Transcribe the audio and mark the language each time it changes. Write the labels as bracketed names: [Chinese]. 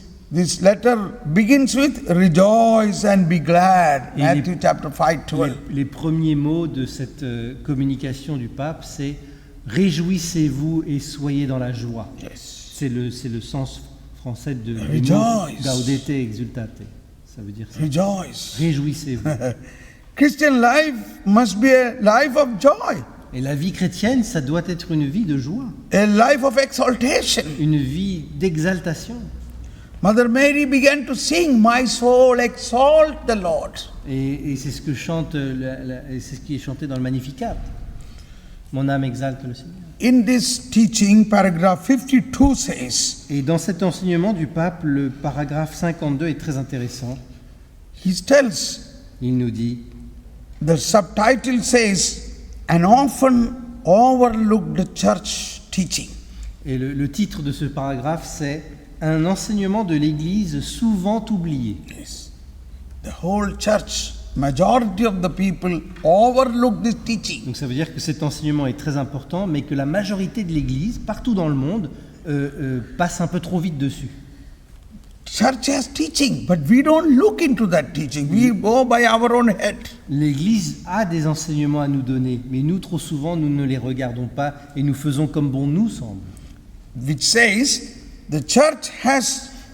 [English] This letter begins with rejoice and be glad. [French] Et [English] Matthew chapter 5, 12. [French] Les premiers mots de cette communication du pape, c'est « Réjouissez-vous et soyez dans la joie ». [English] Yes. [French] C'est le sens français de [English] Rejoice. [French] Gaudete exultate. Ça veut dire ça. [English] Rejoice. [French] Réjouissez-vous. [English] Christian life must be a life of joy, [French] Et la vie chrétienne, ça doit être une vie de joie, [English] a life of exaltation. [French] une vie d'exaltation. [English] Mother Mary began to sing, "My soul exalt the Lord." [French] Et c'est ce que chante, et c'est ce qui est chanté dans le Magnificat. Mon âme exalte le Seigneur. [English] In this teaching, paragraph 52 says, [French] Et dans cet enseignement du pape, le paragraphe 52 est très intéressant. [English] he tells, [French] Il nous dit, [English] the subtitle says, "An often overlooked church teaching." [French] et le titre de ce paragraphe, c'est « Un enseignement de l'Église souvent oublié [English] Yes. The whole church, majority of the people overlook this ». teaching. [French] Donc ça veut dire que cet enseignement est très important, mais que la majorité de l'Église, partout dans le monde, passe un peu trop vite dessus. [English] Church has teaching, but we don't look into that teaching. We go by our own head. [French] L'Église a des enseignements à nous donner, mais nous, trop souvent, nous ne les regardons pas et nous faisons comme bon nous semble. [English] Which says, the church has